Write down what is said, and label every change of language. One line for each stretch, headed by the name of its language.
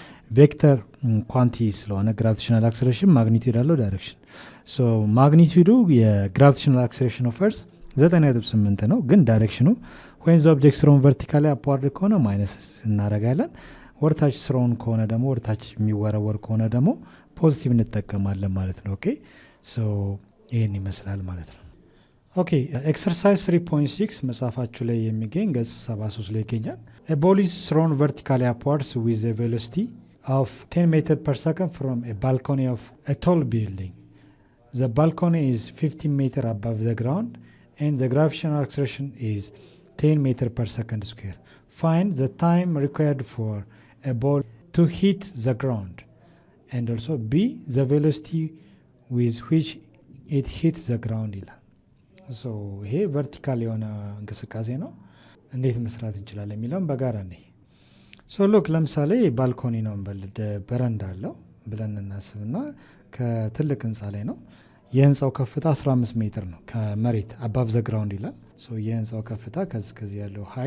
Amharic: ቬክተር ኳንቲ ስለሆነ ግራቪቴሽናል አክሰሌሬሽን ማግኒቱድ ያለው ዳይሬክሽን ሶ ማግኒቱዱ የግራቪቴሽናል አክሰሌሬሽን ኦፍ ኤርዝ 9.8 ነው፣ ግን ዳይሬክሽኑ ወይም ዘ ኦብጀክት ስሮን ቨርቲካሊ አፕዋርድ ከሆነ ማይነስ እናደርጋለን፣ ወርታች ስሮን ከሆነ ደግሞ ወርታች የሚወረወር ከሆነ ደግሞ ፖዚቲቭ እንጠቀማለን ማለት ነው። ኦኬ ሶ ይህን ይመስላል ማለት ነው። ኦኬ ኤክሰርሳይዝ 3.6 መጽሐፋችሁ ላይ የሚገኝ ገጽ 73 ላይ ይገኛል።
English: A ball is thrown vertically upwards with a velocity of 10 meters per second from a balcony of a tall building. The balcony is 15 meters above the ground and the gravitational acceleration is 10 meters per second square. Find the time required for a ball to hit the ground
Amharic: and also B the velocity with which it hits the ground ይላል። ሶ ይሄ ቨርቲካል የሆነ እንቅስቃሴ ነው። እንዴት መስራት እንችላለን የሚለውን በጋራ ነኝ። ሶ ሎክ ለምሳሌ ባልኮኒ ነው እንበልድ በረንዳ አለው ብለን እናስብና ከትልቅ ህንፃ ላይ ነው። የህንፃው ከፍታ 15 ሜትር ነው ከመሬት አባቭ ዘ ግራውንድ ይላል። ሶ የህንፃው ከፍታ ከዚህ ያለው